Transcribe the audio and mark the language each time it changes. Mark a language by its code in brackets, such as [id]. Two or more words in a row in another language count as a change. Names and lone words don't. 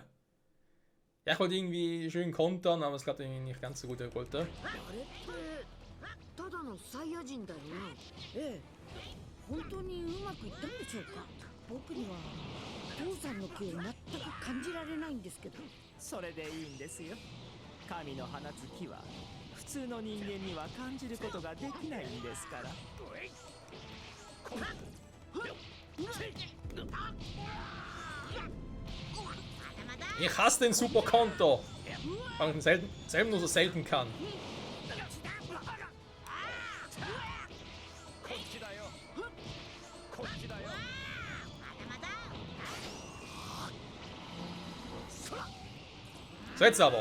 [de] Ja, ich wollte irgendwie schön kontern, aber es klappt irgendwie nicht ganz so gut, wie ich wollte. [ja] あれってただのサイヤ人だよなええ本当にうまくいったんでしょうか僕には父さんの気を全く感じられないんですけどそれでいいんですよ。神の放つ気は普通の人間には感じることができないんですから。 [de] Ich hasse den Super Konter, weil ich ihn selber nur so selten kann. So, jetzt aber.